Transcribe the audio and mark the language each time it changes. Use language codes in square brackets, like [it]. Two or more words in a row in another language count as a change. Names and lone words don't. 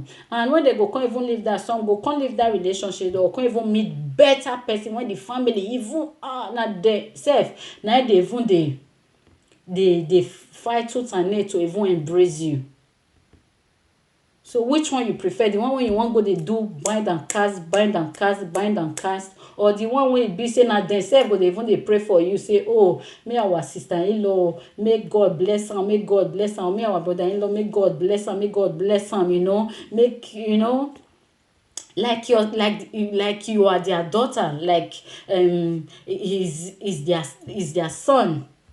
[pcm] And when they go can't even leave that, some go can't leave that relationship, or can't even meet better person when the family even na they self, na they even they fight tooth and nail to even embrace you. So which one you prefer? The one wey you wan go dey do bind and cast, bind and cast, bind and cast, or the one wey be say na dem sef go dey even dey pray for you, say, oh, may our sister-in-law, may God bless am, may God bless am, may our brother-in-law, may God bless am, may God bless am, you know, make, you know, like you are their daughter, like is their son.